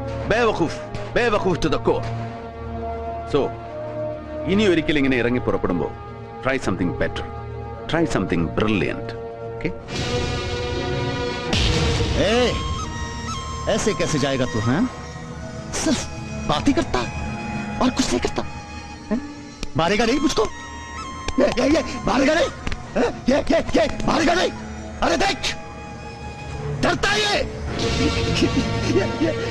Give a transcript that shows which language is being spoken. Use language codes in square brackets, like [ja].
[en] ബേവഖൂഫ് to the core. So [ml] ഇനി ഒരിക്കലും ഇങ്ങനെ ഇറങ്ങി പുറപ്പെടുമ്പോ [en] Try something better. Try something brilliant, okay? [hi] Hey, ऐसे कैसे जाएगा तू? हैं? सिर्फ बात ही करता और कुछ नहीं करता. मारेगा नहीं मुझको? ये मारेगा नहीं? ये मारेगा नहीं? अरे देख, डरता है ये.